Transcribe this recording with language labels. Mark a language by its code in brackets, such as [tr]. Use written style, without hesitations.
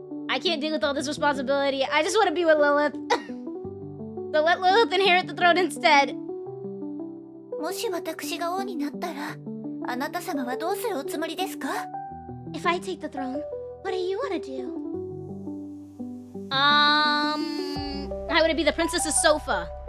[en] I can't deal with all this responsibility. I just want to be with Lilith. So let Lilith inherit the throne instead. [ja] もし私が王になったら、あなた様はどうするおつもりですか？ [en] If I take the throne, what do you want to do? I want to be the princess's sofa.